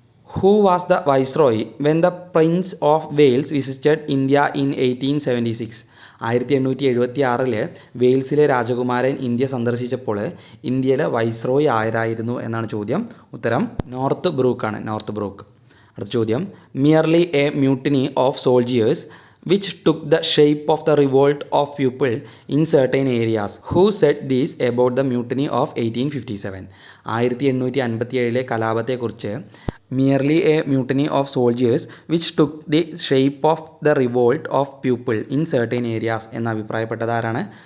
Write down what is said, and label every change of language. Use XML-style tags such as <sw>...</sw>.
<en>Who was the viceroy when the prince of Wales visited India in 1876?</en> <ml>1876 വെയിൽസിലെ രാജകുമാരൻ India സന്ദർശിച്ചപ്പോൾ ഇന്ത്യയിലെ viceroy ആരായിരുന്നു എന്നാണ് ചോദ്യം. ഉത്തരം നോർത്ത് ബ്രൂക്ക്. അടുത്ത ചോദ്യം,</ml> <en>Merely a mutiny of soldiers which took the shape of the revolt of people in certain areas. Who said this about the mutiny of 1857?</en> <ml>1857 കലാപത്തെക്കുറിച്ച്</ml> <en>merely a mutiny of soldiers which took the shape of the revolt of people in certain areas</en> <ml>എന്ന് അഭിപ്രായപ്പെട്ടതാരാണ്?</ml>